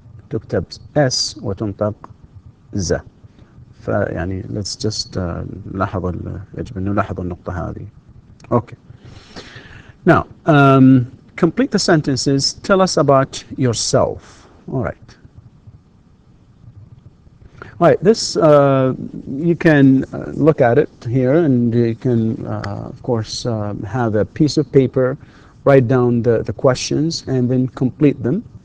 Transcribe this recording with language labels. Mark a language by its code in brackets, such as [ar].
[ar] تكتب S وتنطق Z. فيعني [en] let's just [ar] يجب أن نلاحظ النقطة هذه. [en] Okay. Now, complete the sentences. Tell us about yourself. All right. All right, this, you can look at it here, and you can, of course, have a piece of paper, write down the questions, and then complete them.